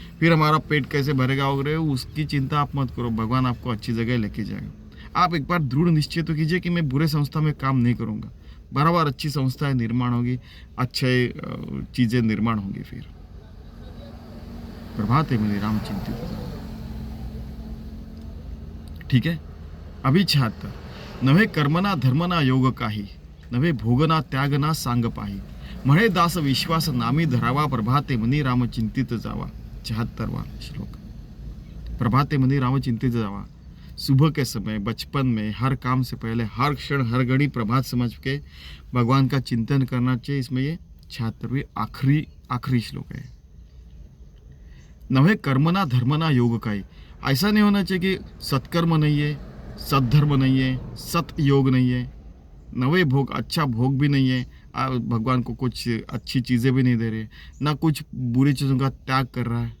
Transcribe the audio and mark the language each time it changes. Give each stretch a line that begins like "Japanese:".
Hindi: फिर हमारा पेट कैसे भरेगा वगैरह उसकी चिंता आप मत करो, भगवान आपको अच्छी जगह लेके जाएगा। आप एक बार दृढ़ निश्चय तो कीजिए कि मैं बुरे संस्था में काम नहीं करूँगा, बराबर अच्छी संस्थाएं निर्माण होगी, अच्छे चीज़ें निर्माण होंगी। फिर प्रभात है मेरी राम चिंतित, ठीक है।
Marathi: अभी 76 नव्हे कर्मना धर्मना योग काही, नव्हे भोगना त्यागना सांग पाही, म्हणे दास विश्वास नामी धरावा, प्रभाते मनी राम चिंतित जावा।
Hindi: 76वां श्लोक।
Marathi: प्रभाते मनी राम चिंतित जावा,
Hindi: सुबह के समय, बचपन में, हर काम से पहले, हर क्षण, हर घड़ी प्रभात समझ के भगवान का चिंतन करना चाहिए। इसमें ये 76वीं आखिरी श्लोक है।
Marathi: नव्हे कर्मना धर्मना योग काही,
Hindi: ऐसा नहीं होना चाहिए कि सत्कर्म नहीं है, सद्धर्म नहीं है, सत योग नहीं है, नवे भोग, अच्छा भोग भी नहीं है, भगवान को कुछ अच्छी चीज़ें भी नहीं दे रहे, ना कुछ बुरी चीज़ों का त्याग कर रहा है।